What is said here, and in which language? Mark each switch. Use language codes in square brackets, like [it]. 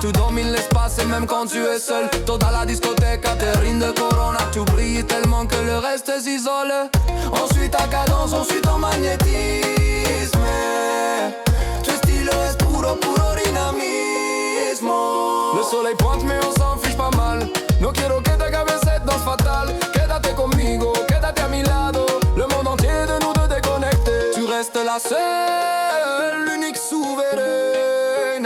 [fr] Tu domines l'espace même quand tu es seul. [es] Toda la discoteca te rinde corona. [fr] Tu brilles tellement que le reste s'isole. Ensuite ta cadence, ensuite ton magnétisme. [es] Tu estilo es puro, puro dinamismo. [fr] Le soleil pointe mais on s'en fiche pas mal. [es] No quiero que te acabes [fr] cette danse fatale. [es] Quédate conmigo, quédate a mi lado. [fr] Le monde entier de nous deux déconnectés. Tu restes la seule, l'unique souveraine.